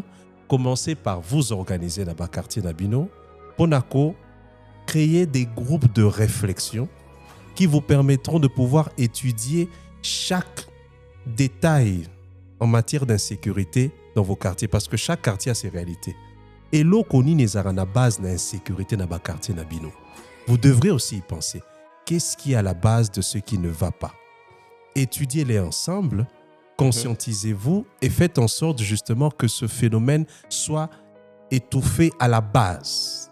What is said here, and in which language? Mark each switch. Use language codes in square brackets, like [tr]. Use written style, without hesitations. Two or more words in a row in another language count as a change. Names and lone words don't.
[fr] Commencez par vous organiser dans votre quartier Nabino pour créer des groupes de réflexion qui vous permettront de pouvoir étudier chaque détail en matière d'insécurité dans vos quartiers, parce que chaque quartier a ses réalités. Et l'eau [ln] koni nezara na [fr] base d'insécurité dans votre quartier Nabino. Vous devrez aussi y penser. Qu'est-ce qui est à la base de ce qui ne va pas? Étudiez-les ensemble, conscientisez-vous et faites en sorte justement que ce phénomène soit étouffé à la base.